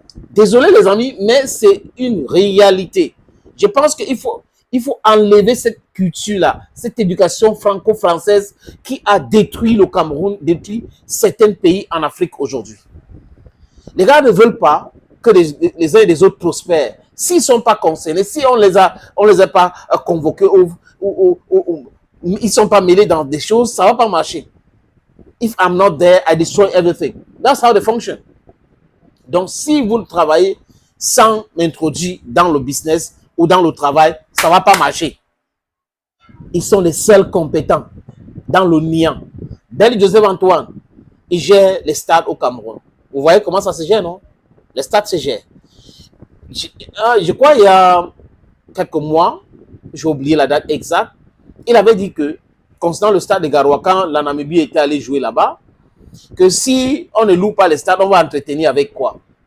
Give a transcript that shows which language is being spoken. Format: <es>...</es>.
<fr>Désolé les amis, mais c'est une réalité. Je pense qu'il faut enlever cette culture-là, cette éducation franco-française qui a détruit le Cameroun, détruit certains pays en Afrique aujourd'hui. Les gars ne veulent pas que les uns et les autres prospèrent. S'ils ne sont pas concernés, si on les a pas convoqués ou ils ne sont pas mêlés dans des choses, ça ne va pas marcher.</fr> <en>If I'm not there, I destroy everything. That's how they function.</en> <fr>Donc, si vous travaillez sans m'introduire dans le business ou dans le travail, ça ne va pas marcher. Ils sont les seuls compétents dans le niant. Bel Joseph Antoine, il gère les stades au Cameroun. Vous voyez comment ça se gère, non? Les stades se gèrent. Je crois il y a quelques mois, j'ai oublié la date exacte, il avait dit que, concernant le stade de Garoua, quand la Namibie était allée jouer là-bas, que si on ne loue pas les stades, on va entretenir avec quoi?</fr>